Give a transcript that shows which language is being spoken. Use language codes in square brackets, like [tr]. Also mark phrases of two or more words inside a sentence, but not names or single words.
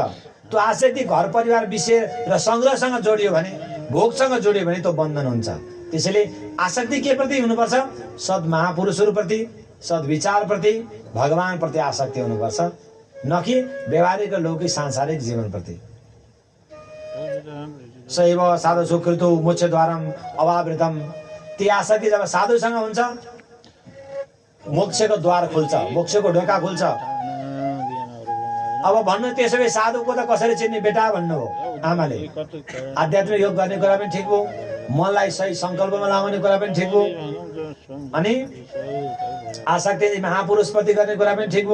[ne] त्यो आसक्ति घर परिवार विषय र सङ्ग्रहसँग जोडियो भने, भोगसँग जोडियो भने त्यो बन्धन हुन्छ। त्यसैले आसक्ति के प्रति हुनुपर्छ? सद् महापुरुषहरूप्रति, सद्विचारप्रति, भगवानप्रति आसक्ति हुनुपर्छ, न कि व्यवहारिक लौकिक सांसारिक जीवनप्रति। [sa] सैव साधु सुकृतो मोक्षद्वारम अवावृतम। [ne] ती आसक्ति जब साधुसँग हुन्छ मोक्षको द्वार खुल्छ, मोक्षको ढोका खुल्छ। अब भन्नु त्यसो भए साधुको त कसरी चिन्ने बेटा भन्नु हो आमाले। आध्यात्मिक योग गर्ने कुरा पनि ठिक हो, मनलाई सही सङ्कल्पमा लगाउने कुरा पनि ठिक हो, अनि आसक्ति महापुरुषप्रति गर्ने कुरा पनि ठिक हो।